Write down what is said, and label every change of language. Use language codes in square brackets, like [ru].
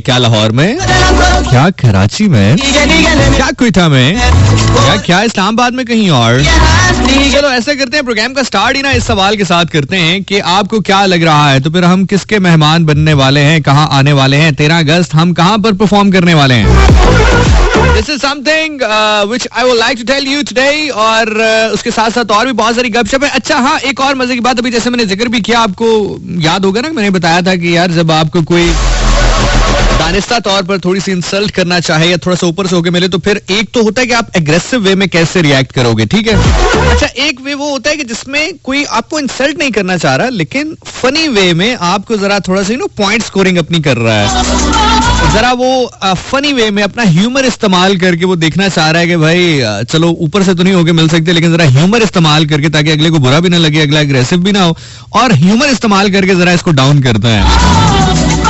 [hi] क्या लाहौर में, क्या कराची में, क्या क्वेटा में, या क्या इस्लामाबाद में, कहीं और? चलो ऐसा करते हैं, प्रोग्राम का स्टार्ट ही ना इस सवाल के साथ करते हैं कि आपको क्या लग रहा है, तो फिर हम किसके मेहमान बनने वाले हैं, कहाँ आने वाले हैं 13 अगस्त, हम कहाँ पर परफॉर्म करने वाले हैं? [en] This is something which I would like to tell you today, [hi] और उसके साथ साथ और भी बहुत सारी गपशप है। अच्छा हाँ, एक और मजे की बात, अभी जैसे मैंने जिक्र भी किया, आपको याद होगा ना, मैंने बताया था कि यार जब आपको कोई दानिस्ता तौर पर थोड़ी सी इंसल्ट करना चाहे या थोड़ा सा ऊपर से होके मिले, तो फिर एक तो होता है कि आप एग्रेसिव वे में कैसे रिएक्ट करोगे, ठीक है। अच्छा, एक वे वो होता है कि जिसमें कोई आपको इंसल्ट नहीं करना चाह रहा, लेकिन फनी वे में आपको जरा थोड़ा सा पॉइंट स्कोरिंग अपनी कर रहा है, जरा वो फनी वे में अपना ह्यूमर इस्तेमाल करके वो देखना चाह रहा है कि भाई चलो ऊपर से तो नहीं होके मिल सकते, लेकिन जरा ह्यूमर इस्तेमाल करके, ताकि अगले को बुरा भी ना लगे, अगला एग्रेसिव भी ना हो, और ह्यूमर इस्तेमाल करके जरा इसको डाउन करता है।